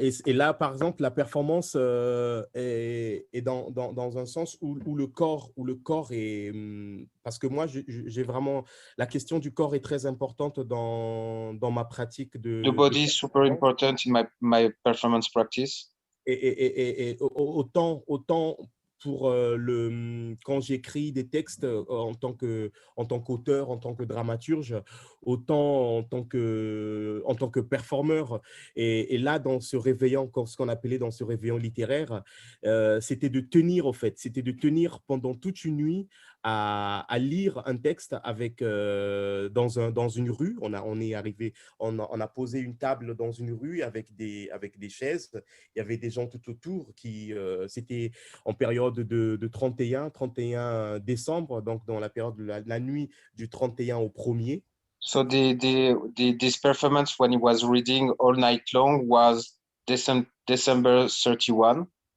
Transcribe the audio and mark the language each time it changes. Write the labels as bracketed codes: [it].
[fr] Et là, par exemple, la performance est dans un sens où le corps est… Parce que moi, j'ai vraiment… La question du corps est très importante dans ma pratique de… [en] The body is super important in my performance practice. [fr] Et autant pour quand j'écris des textes en tant qu'auteur, en tant que dramaturge, autant en tant que performeur. Et là, dans ce réveillon, ce qu'on appelait dans ce réveillon littéraire, c'était de tenir, au fait, c'était de tenir pendant toute une nuit à lire un texte dans une rue. On a posé une table dans une rue avec des chaises. Il y avait des gens tout autour c'était en période de 31 décembre, donc dans la période de la nuit du 31 au 1er. [en] So this performance when he was reading all night long was December 31.